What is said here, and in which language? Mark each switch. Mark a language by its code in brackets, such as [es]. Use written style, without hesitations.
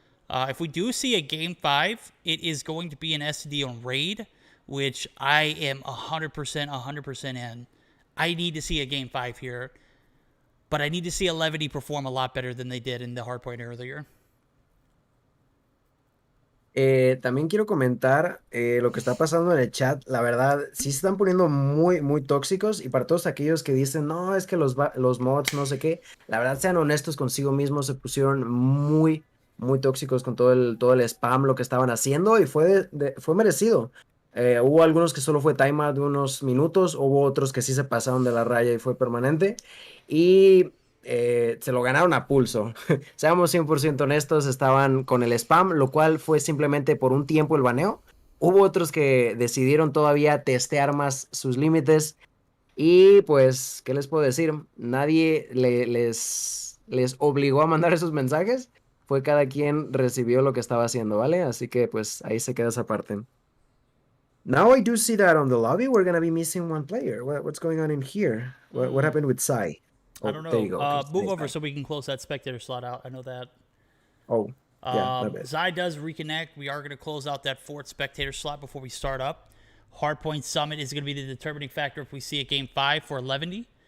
[en] If we do see a Game 5, it is going to be an STD on Raid, which I am 100% in. I need to see a Game 5 here, but I need to see 11 perform a lot better than they did in the Hardpoint earlier. [es] También quiero comentar lo que está pasando en el chat. La verdad, sí se están poniendo muy, muy tóxicos. Y para todos aquellos que dicen, no, es que los mods, no sé qué. La verdad, sean honestos consigo mismos. Se pusieron muy, muy tóxicos con todo el spam, lo que estaban haciendo. Y fue merecido. Hubo algunos que solo fue timeout de unos minutos. Hubo otros que sí se pasaron de la raya y fue permanente. Y se lo ganaron a pulso. Seamos 100% honestos, estaban con el spam, lo cual fue simplemente por un tiempo el baneo. Hubo otros que decidieron todavía testear más sus límites. Y pues, ¿qué les puedo decir? Nadie les obligó a mandar esos mensajes. Fue cada quien recibió lo que estaba haciendo, ¿vale? Así que pues ahí se queda esa parte. [en] Now I do see that on the lobby we're gonna be missing one player. What's going on in here? What happened with Sai? I don't know. There you go. Move over so we can close that spectator slot out. I know that. Oh, yeah. Zai does reconnect. We are going to close out that 4th spectator slot before we start up. Hardpoint Summit is going to be the determining factor if we see a game 5 for 11.